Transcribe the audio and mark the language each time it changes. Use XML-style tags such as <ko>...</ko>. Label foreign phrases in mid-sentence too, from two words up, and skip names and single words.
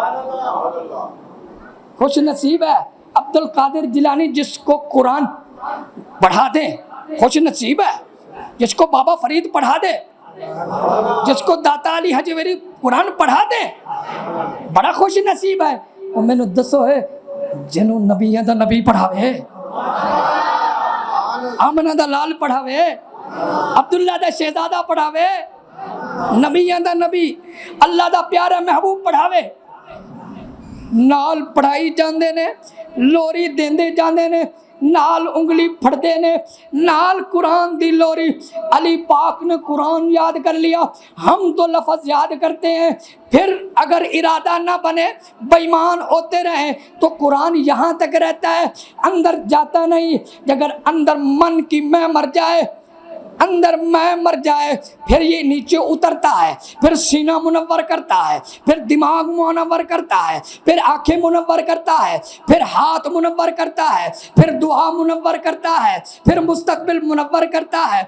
<ur>خوش نصیب ہے عبد القادر جیلانی جس کو قرآن پڑھا دے خوش نصیب ہے جس کو بابا فرید پڑھا دے جس کو داتا علی حجویری قرآن پڑھا دے بڑا خوش نصیب ہے اور میں نے دسو ہے</ur> <pa>جنوں نبیاں دا نبی پڑھاوے، آمنہ دا لال پڑھاوے، عبداللہ دا شہزادہ پڑھاوے، نبیاں دا نبی اللہ دا پیارا محبوب پڑھاوے، نال پڑھائی جاندے نے، لوری دیندے جاندے نے، نال انگلی پھڑدے نے، نال قرآن دی لوری۔</pa> <ur>علی پاک نے قرآن یاد کر لیا، ہم تو لفظ یاد کرتے ہیں، پھر اگر ارادہ نہ بنے، بے ایمان ہوتے رہیں تو قرآن یہاں تک رہتا ہے، اندر جاتا نہیں۔ اگر اندر من کی میں مر جائے، اندر میں مر جائے، پھر یہ نیچے اترتا ہے، پھر سینہ منور کرتا ہے، پھر دماغ منور کرتا ہے، پھر آنکھیں منور کرتا ہے، پھر ہاتھ منور کرتا ہے، پھر دعا منور کرتا ہے، پھر مستقبل منور کرتا ہے۔</ur>